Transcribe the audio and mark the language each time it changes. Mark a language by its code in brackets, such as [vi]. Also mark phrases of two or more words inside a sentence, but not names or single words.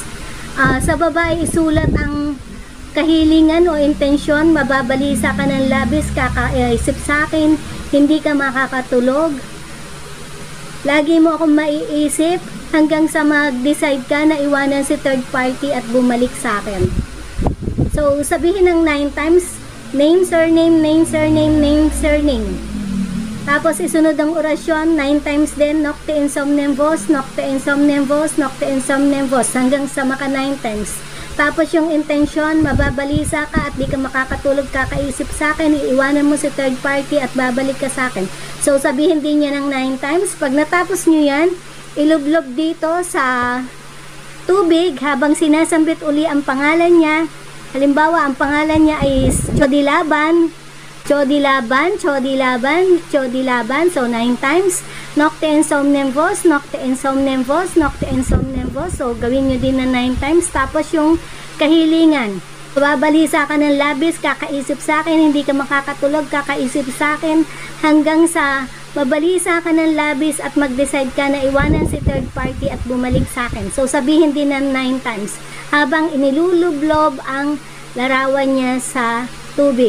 [tl] Sa baba isulat ang kahilingan o intensyon, mababalisa ka ng labis, kakaisip sa akin, hindi ka makakatulog. Lagi mo akong maiisip hanggang sa mag-decide ka na iwanan si [en] third party [tl] at bumalik sa akin. So, sabihin ng 9 times, name, surname, name, surname, name, surname. Tapos, isunod ang orasyon, 9 times din, [la] Nocte Insomnem Vos, Nocte Insomnem Vos, Nocte Insomnem Vos, [tl] hanggang sa maka 9 times. Tapos, yung intention, mababalisa ka at di ka makakatulog, kakaisip sa akin, iiwanan mo si [en] third party [tl] at babalik ka sa akin. So, sabihin din niya ng 9 times. Pag natapos nyo yan, ilublob dito sa tubig habang sinasambit uli ang pangalan niya. Halimbawa, ang pangalan niya ay Chodilaban, Chodilaban, Chodilaban, Chodilaban. So, 9 times. [la] Nocte Insomnem Vos, Nocte Insomnem Vos, Nocte Insomnem Vos. [tl] So, gawin nyo din na 9 times. Tapos, yung kahilingan. Babalisa ka ng labis, kakaisip sa akin, hindi ka makakatulog, kakaisip sa akin, hanggang sa mabalisa ka ng labis at mag-decide ka na iwanan si [en] third party [tl] at bumalik sa akin. So, sabihin din ng 9 times habang inilulublob ang larawan niya sa tubig.